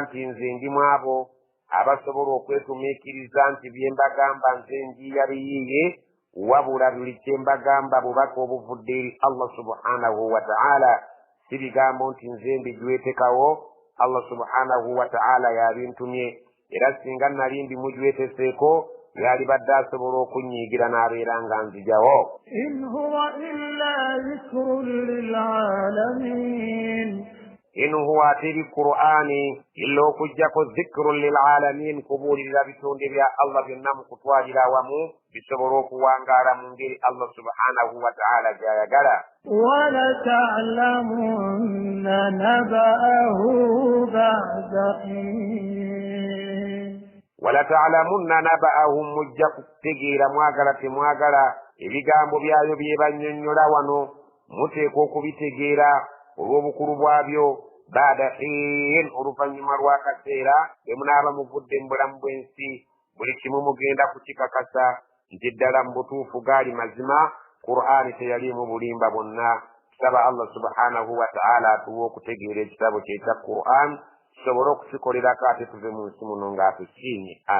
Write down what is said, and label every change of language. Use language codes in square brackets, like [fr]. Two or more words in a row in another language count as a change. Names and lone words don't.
[lg] nti nze ndi mu abo abasobola okwetumiikiriza nti bye mbagamba nze njiya biyiiye wabula buli kye mbagamba bubaka obuvudde eri Allah [ar] سبحانه وتعالى [lg] si bigambo nti nze mbijwetekawo Allah [ar] سبحانه وتعالى [lg] yabintumye era singa nali mbimujweteseeko yali badde asobola okunyiigira n'abeera nga nzijawo [ar] إن هو إلا ذكر للعالمين إن هو [lg] teri qur'ani illa okujjako [ar] ذكر للعالمين [lg] kubuulirira bitonde bya Allah byonna mu kutwalira awamu bisobola okuwangaala mu ngeri Allah [ar] سبحانه وتعالى [lg] gy'ayagala [ar] ولتعلمن نبأه بعد حين ولتعلمن نبأه [lg] mujja kutegeera mwagala temwagala ebigambo byayo byebannyonnyola wano muteekwa okubitegeera olw'obukulu bwabyo [ar] بعد حين [lg] oluvannyuma lw'akaseera bwe munaaba muvudde mu bulamu bw'ensi buli kimu mugenda kukikakasa nti ddala mu butuufu gaali mazima qur'ani teyaliimu bulimba bwonna tusaba Allah [ar] سبحانه وتعالى [lg] atuwe okutegeera ekitabo kye ekya qur'an tusobole okukikolerako ate tuve mu nsi muno ng'atusiimye.